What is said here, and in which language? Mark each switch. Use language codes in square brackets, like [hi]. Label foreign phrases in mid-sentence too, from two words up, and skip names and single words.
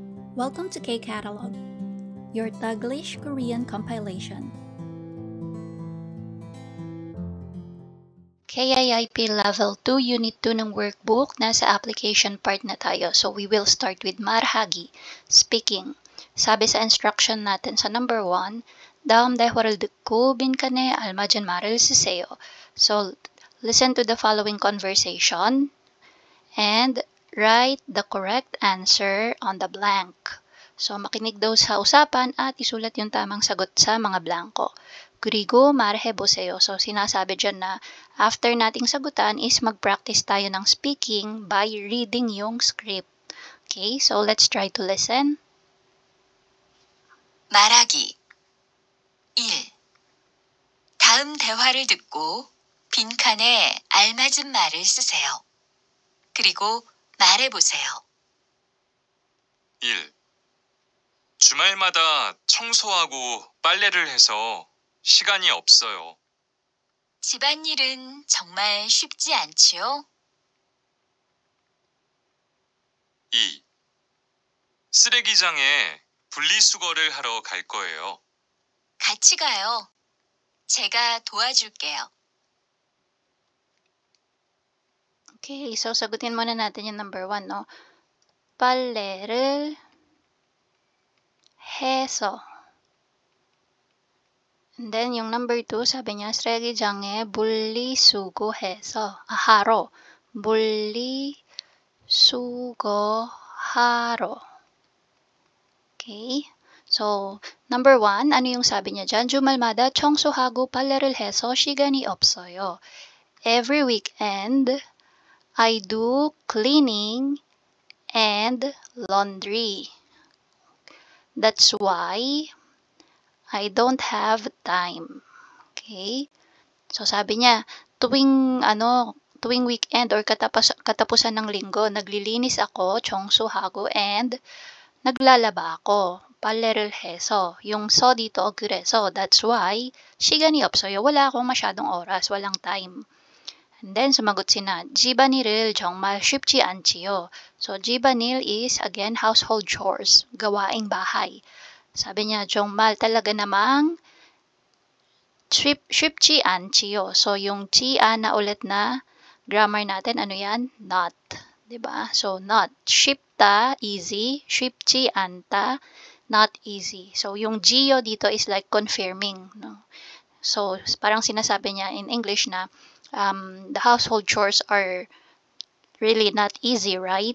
[en] Welcome to K-Catalog, your Taglish Korean compilation. [tl] KIIP Level 2, Unit 2 ng workbook. Nasa application part na tayo. [en] So, we will start with marhagi, speaking. [tl] Sabi sa instruction natin sa number 1, [ko] 다음 대화를 듣고 빈칸에 알맞은 말을 쓰세요. [en] So, listen to the following conversation and write the correct answer on the blank. So, [tl] makinig daw sa usapan at isulat yung tamang sagot sa mga blanko. [ko] 그리고 말해보세요. [tl] So, sinasabi dyan na after nating sagutan is mag-practice tayo ng [en] speaking by reading [tl] yung script. [en] Okay, so let's try to listen. [ko] 말하기 1. 다음 대화를 듣고 빈칸에 알맞은 말을 쓰세요. 그리고 말해보세요. 1. 주말마다 청소하고 빨래를 해서 시간이 없어요. 집안일은 정말 쉽지 않지요? 2. 쓰레기장에 분리수거를 하러 갈 거예요. 같이 가요. 제가 도와줄게요. [en] Okay, so [tl] sagutin muna natin yung number 1, no? [ko] 빨래를 해서. [en] And then, [tl] yung number 2, sabi niya, [ko] 쓰레기장에 분리수거해서. 하러. 분리수거하러. [en] Okay? [tl] So, number 1, ano yung sabi niya dyan? [ko] 주말마다 청소하고 빨래를 해서 시간이 없어요. [en] Every weekend, I do cleaning and laundry. That's why I don't have time. Okay? So, [tl] sabi niya, tuwing weekend or katapusan ng linggo, naglilinis ako, 청소하고, and naglalaba ako. [ko] 빨래를 해서. [tl] Yung so dito, [ko] 그래서. [en] That's why, [ko] 시간이 없어요. [tl] Wala akong masyadong oras, walang time. And then, sumagot sina, [ko] 집안일을 정말 쉽지 않지요. [en] So, 집안일 is, again, household chores, [tl] gawaing bahay. Sabi niya, 정말 talaga namang [ko] 쉽지 않지요. [tl] So, yung 지안 na ulit na grammar natin, ano yan? [en] Not. Diba? So, not. [ko] 쉽다, easy. 쉽지 않다, [en] not easy. So, yung gio dito is like confirming. No? So, [tl] parang sinasabi niya [en] in English na the household chores are really not easy, right?